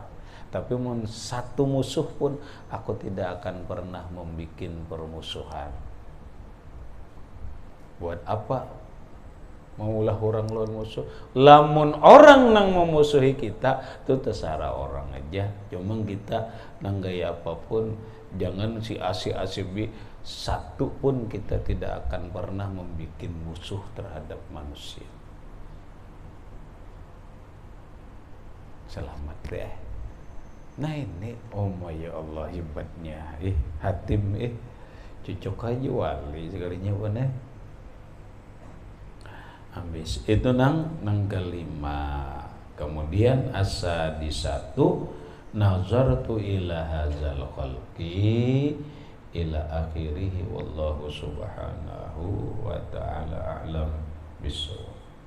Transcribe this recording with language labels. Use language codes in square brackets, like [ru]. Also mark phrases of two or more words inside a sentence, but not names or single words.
[bjn] Tapi mun satu musuh pun aku tidak akan pernah membikin permusuhan. Buat apa? Maulah orang lawan musuh. Lamun orang nang memusuhi kita, itu terserah orang aja. Cuma kita nang gaya apapun, jangan si A si B, satu pun kita tidak akan pernah membikin musuh terhadap manusia. Selamat deh. Nah ini, oh ya Allah hebatnya, hatim, cocok aja wali sekalinya bener. Habis itu nang kelima. Kemudian asa di satu, [ar] نظرت إلى هذا الخلق إلى آخره والله سبحانه وتعالى أعلم بالصواب.